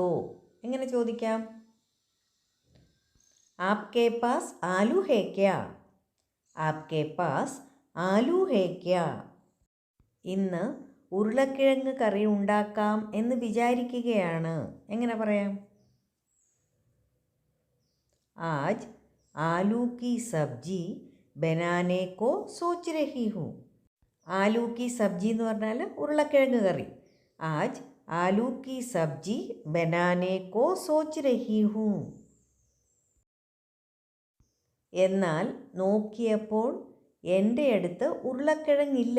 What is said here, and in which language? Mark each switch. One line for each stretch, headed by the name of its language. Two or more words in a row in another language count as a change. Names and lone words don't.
Malayalam: എങ്ങനെ ചോദിക്കാം?
Hindi: आपके पास आलू है क्या? आपके पास आलू है क्या?
Malayalam: ഇന്ന് ഉരുളക്കിഴങ്ങ് കറി ഉണ്ടാക്കാം എന്ന് വിചാരിക്കുകയാണ്. എങ്ങനെ പറയാം?
Hindi: आज आलू की सब्जी बनाने को सोच रही हूँ. आलू की सब्जी
Malayalam: എന്ന് പറഞ്ഞാൽ ഉരുളക്കിഴങ്ങ് കറി.
Hindi: आज आलू की सब्जी बनाने को सोच रही हूँ.
Malayalam: എന്നാൽ നോക്കിയപ്പോൾ എൻ്റെ അടുത്ത് ഉരുളക്കിഴങ്ങില്ല.